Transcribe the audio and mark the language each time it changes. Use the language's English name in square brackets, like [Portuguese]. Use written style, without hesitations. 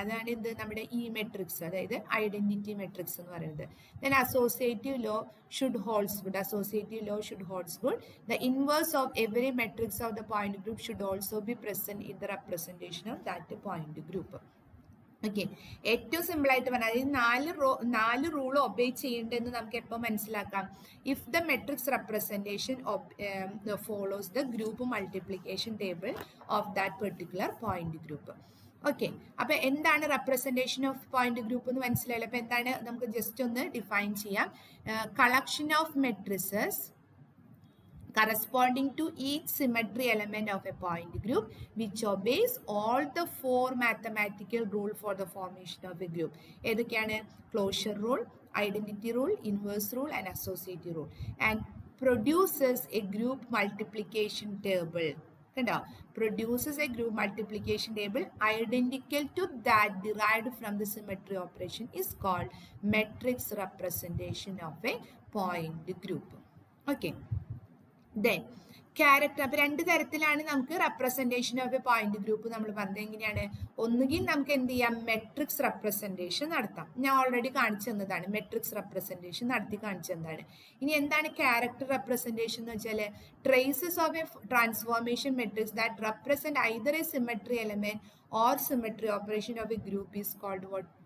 [Malayalam] അതാണ് എന്ത് നമ്മുടെ ഈ മെട്രിക്സ്, അതായത് ഐഡന്റിറ്റി മെട്രിക്സ് എന്ന് പറയുന്നത്. [English] Then associative law should holds good. Associative law should holds good. The inverse of every matrix of the point group should also be present in the representation of that point group. [Malayalam] Okay, ഏറ്റവും simple ആയിട്ട് പറഞ്ഞാൽ നാല് rule obey ചെയ്യേണ്ടതെന്ന് നമുക്ക് എപ്പോൾ മനസ്സിലാക്കാം? [English] If the matrix representation follows the group multiplication table of that particular point group. [Malayalam] Okay, അപ്പൊ എന്താണ് റെപ്രസെന്റേഷൻ ഓഫ് പോയിന്റ് ഗ്രൂപ്പ് എന്ന് മനസ്സിലായല്ലോ. അപ്പൊ എന്താണ് നമുക്ക് ജസ്റ്റ് ഒന്ന് ഡിഫൈൻ ചെയ്യാം. [English] Collection of matrices corresponding to each symmetry element of a point group which obeys all the four mathematical rule for the formation of a group. [Malayalam] ഏതൊക്കെയാണ്? [English] Closure rule, identity rule, inverse rule and associative rule, and produces a group multiplication table. [Malayalam] കണ്ടോ? [English] produces a group multiplication table identical to that derived from the symmetry operation is called matrix representation of a point group. Okay, then character. [Malayalam] അപ്പൊ രണ്ട് തരത്തിലാണ് നമുക്ക് representation of A point group നമ്മൾ പറഞ്ഞത്. എങ്ങനെയാണ്? ഒന്നുകിൽ നമുക്ക് എന്ത് ചെയ്യാം, മെട്രിക്സ് റെപ്രസെന്റേഷൻ നടത്താം. ഞാൻ ഓൾറെഡി കാണിച്ചു തന്നതാണ്, മെട്രിക്സ് റെപ്രസെന്റേഷൻ നടത്തി കാണിച്ചു തന്നതാണ്. ഇനി എന്താണ് ക്യാരക്ടർ റെപ്രസെന്റേഷൻ എന്ന് വെച്ചാൽ [English] Traces of a transformation matrix that represent either a symmetry element or symmetry operation of a group is called what?